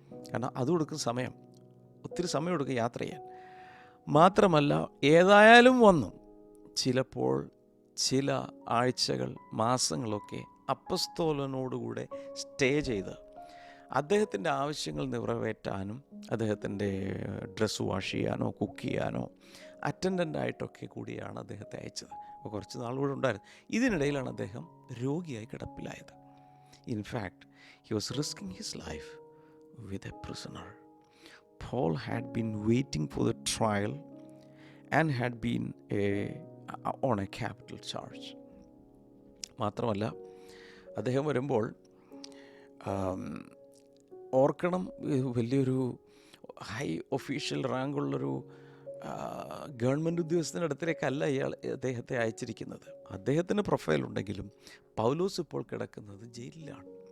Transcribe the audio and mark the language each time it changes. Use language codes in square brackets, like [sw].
[ml] കാരണം അത് കൊടുക്കുന്ന സമയം, ഒത്തിരി സമയം എടുക്കും യാത്ര ചെയ്യാൻ. മാത്രമല്ല, ഏതായാലും വന്നു ചിലപ്പോൾ ചില ആഴ്ചകൾ, മാസങ്ങളൊക്കെ അപ്പസ്തോലനോടുകൂടെ സ്റ്റേ ചെയ്ത് അദ്ദേഹത്തിൻ്റെ ആവശ്യങ്ങൾ നിറവേറ്റാനും, അദ്ദേഹത്തിൻ്റെ ഡ്രസ്സ് വാഷ് ചെയ്യാനോ കുക്ക് ചെയ്യാനോ അറ്റൻഡൻ്റായിട്ടൊക്കെ കൂടിയാണ് അദ്ദേഹത്തെ അയച്ചത്. അപ്പോൾ കുറച്ച് നാളുകൂടെ ഉണ്ടായിരുന്നു. ഇതിനിടയിലാണ് അദ്ദേഹം രോഗിയായി കിടപ്പിലായത്. [en] In fact he was risking his life with a prisoner. Paul had been waiting for the trial and had been on a capital charge. [ml] മാത്രമല്ല അദ്ദേഹം വരുമ്പോൾ ഓർക്കണം, വലിയൊരു ഹൈ ഒഫീഷ്യൽ റാങ്കുള്ളൊരു ഗവൺമെൻറ് ഉദ്യോഗസ്ഥൻ്റെ അടുത്തേക്കല്ല അദ്ദേഹത്തെ അയച്ചിരിക്കുന്നത്. അദ്ദേഹത്തിന് പ്രൊഫൈലുണ്ടെങ്കിലും പൗലോസ് ഇപ്പോൾ കിടക്കുന്നത് ജയിലിലാണ്.